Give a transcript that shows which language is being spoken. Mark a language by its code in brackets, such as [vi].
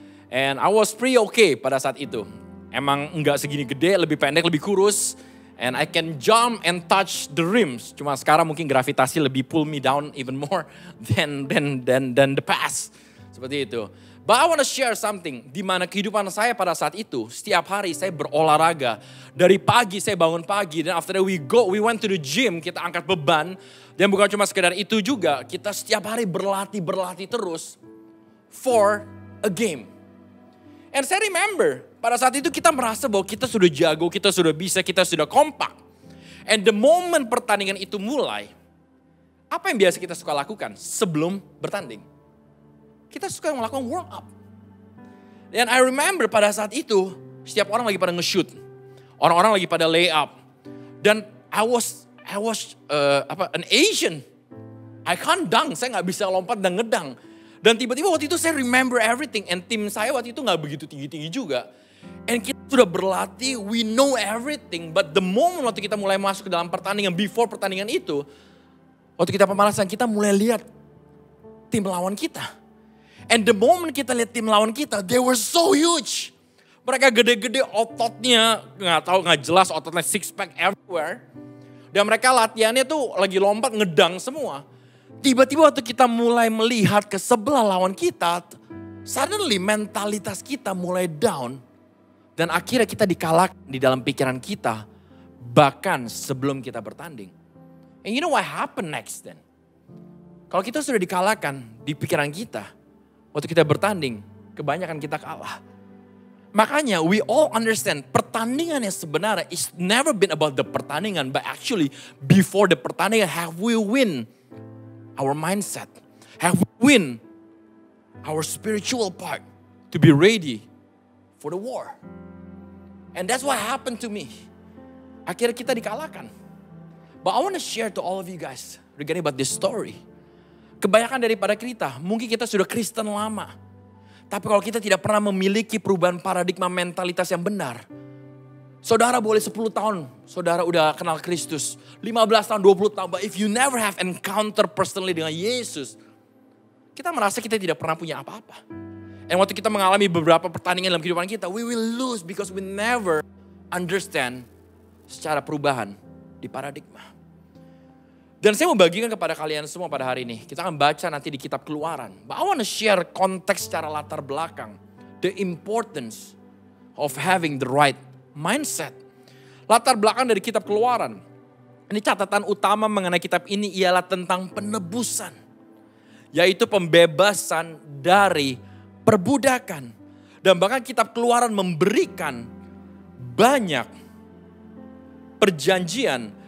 [en] And I was pretty okay [id] pada saat itu. Emang enggak segini gede, lebih pendek, lebih kurus. [en] And I can jump and touch the rims. [id] Cuma sekarang mungkin gravitasi lebih [en] pull me down even more than the past. [id] Seperti itu. [en] But I want to share something. [id] Di mana kehidupan saya pada saat itu, setiap hari saya berolahraga. Dari pagi saya bangun pagi. [en] Dan after that we went to the gym, [id] kita angkat beban. Dan bukan cuma sekedar itu juga, kita setiap hari berlatih terus. [en] For a game. [id] And saya remember, pada saat itu kita merasa bahwa kita sudah jago, kita sudah bisa, kita sudah kompak. [en] And the moment [id] pertandingan itu mulai, apa yang biasa kita suka lakukan sebelum bertanding? Kita suka melakukan warm up. Dan [en] I remember [id] pada saat itu, setiap orang lagi pada nge-shoot. Orang-orang lagi pada lay up. Dan [en] I was an Asian. I can't dunk, [id] saya gak bisa lompat dan ngedang. Dan tiba-tiba waktu itu saya [en] remember everything. [id] And tim saya waktu itu gak begitu tinggi-tinggi juga. And kita sudah berlatih, [en] we know everything. But the moment [id] waktu kita mulai masuk ke dalam pertandingan, before pertandingan itu, waktu kita pemanasan, kita mulai lihat tim lawan kita. [en] And the moment [id] kita lihat tim lawan kita, [en] they were so huge. [id] Mereka gede-gede ototnya, gak jelas ototnya [en] six pack everywhere. [id] Dan mereka latihannya tuh lagi lompat ngedang semua. Tiba-tiba waktu kita mulai melihat ke sebelah lawan kita, suddenly mentalitas kita mulai down. Dan akhirnya kita dikalahkan di dalam pikiran kita, bahkan sebelum kita bertanding. [en] And you know what happened next then? [id] Kalau kita sudah dikalahkan di pikiran kita, waktu kita bertanding, kebanyakan kita kalah. [en] Makanya we all understand [id] pertandingan yang sebenarnya [en] is never been about the pertandingan, but actually before the pertandingan have we win our mindset, have we win our spiritual part to be ready for the war. And that's what happened to me. [id] Akhirnya kita dikalahkan. [en] But I want to share to all of you guys regarding about this story. [id] Kebanyakan daripada kita, mungkin kita sudah Kristen lama. Tapi kalau kita tidak pernah memiliki perubahan paradigma mentalitas yang benar. Saudara boleh 10 tahun, saudara udah kenal Kristus. 15 tahun, 20 tahun. [en] But if you never have encounter personally [id] dengan Yesus, kita merasa kita tidak pernah punya apa-apa. Dan waktu kita mengalami beberapa pertandingan dalam kehidupan kita, [en] we will lose because we never understand [id] secara perubahan di paradigma. Dan saya mau bagikan kepada kalian semua pada hari ini. Kita akan baca nanti di kitab Keluaran. [en] But I want to share [id] konteks secara latar belakang. [en] The importance of having the right mindset. [id] Latar belakang dari kitab Keluaran. Ini catatan utama mengenai kitab ini ialah tentang penebusan. Yaitu pembebasan dari perbudakan. Dan bahkan kitab Keluaran memberikan banyak perjanjian.